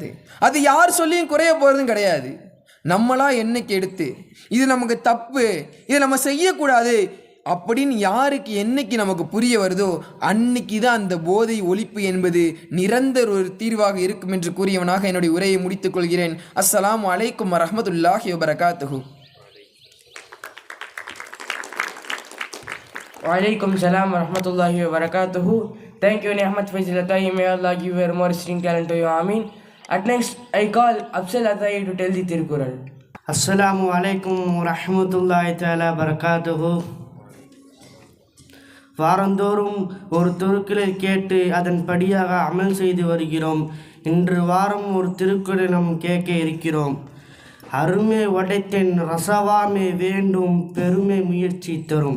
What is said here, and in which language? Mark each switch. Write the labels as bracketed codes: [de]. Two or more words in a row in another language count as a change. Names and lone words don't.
[ta] அது யார் சொல்லியும் குறைய போகிறதும் கிடையாது. நம்மளா என்னைக்கு எடுத்து இது நமக்கு தப்பு, இதை நம்ம செய்யக்கூடாது அப்படின்னு யாருக்கு என்னைக்கு நமக்கு புரிய வருதோ அன்னைக்கு தான் அந்த போதை ஒழிப்பு என்பது நிரந்தர ஒரு தீர்வாக இருக்கும் என்று கூறியவனாக என்னுடைய உரையை முடித்துக் கொள்கிறேன். [ar] السلام عليكم ورحمة الله وبركاته. وعليكم السلام ورحمة الله وبركاته. [en] Thank you, Ni'mat Faisal Atai. May Allah give you more string talent to you. Ameen. At next, I call Afzal Atai to tell the Tirukural. [ar] السلام عليكم ورحمة الله تعالى وبركاته. [ta] வாரந்தோறும் ஒரு திருக்குறளை கேட்டு அதன்படியாக அமல் செய்து வருகிறோம். இன்று வாரம் ஒரு திருக்குறளை நாம் கேட்க இருக்கிறோம். அருமை உடைத்தேன் ரசவாமே வேண்டும், பெருமை முயற்சி தரும்.